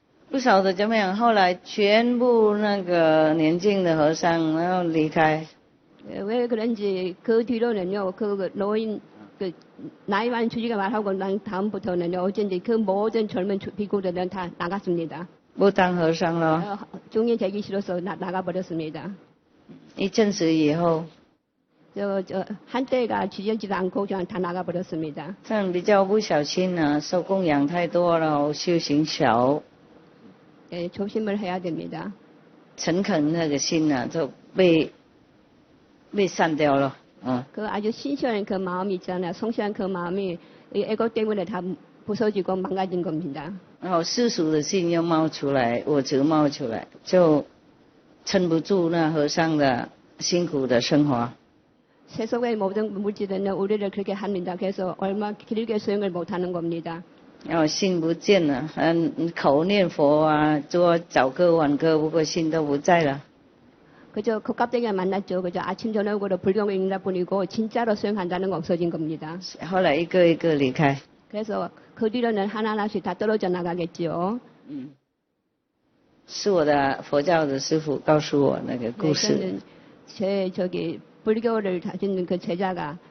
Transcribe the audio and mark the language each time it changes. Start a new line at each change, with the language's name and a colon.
Chinese: 不晓得怎么样，后来全部那个年轻的和尚然后离开。
Korean: 왜 그런지 그 뒤로는요 그 노인 그 나이 많은 주지가 말하고 난 다음부터는요 어쩐지 그 모든 젊은 비구들은 다 나갔습니다.
Chinese: 不当和尚了。
Korean: 중이 되기 싫어서 나가버렸습니다.
Chinese: 一阵子以后，
Korean: 저 한때가 지지지도 않고 그냥 다 나가버렸습니다.
Chinese: 这样比较不小心啊，受供养太多了，修行少。
Korean: 예, 조심을 해야 됩니다.
Chinese: 诚恳那个心啊，就被散掉了。
Korean: 그 아주 신실한 그 마음이 있잖아요. 성실한 그 마음이 애고 때문에 다 부서지고 망가진 겁니다.
Chinese: 然后世俗的心又冒出来，我执冒出来，就撑不住那和尚的辛苦的生活。
Korean: 세속의 모든 물질은 우리를 그렇게 합니다. 그래서 얼마 길게 수행을 못하는 겁니다.
Chinese: 然后心不见了，口念佛啊，做早课晚课，不过心都不在了。
Korean: 그저 겉값대기가 만났죠. 그저 아침 저녁으로 불경을 읽다 뿐이고 진짜로 수행한다는 거 없어진 겁니다.
Chinese: 后来一个一个离开。
Korean: 그래서 그 뒤로는 하나하나씩 다 떨어져 나가겠지요.
Chinese: 是我的佛教的师父告诉我那个故事。
Korean: 제 저기 불교를 다니는 그 제자가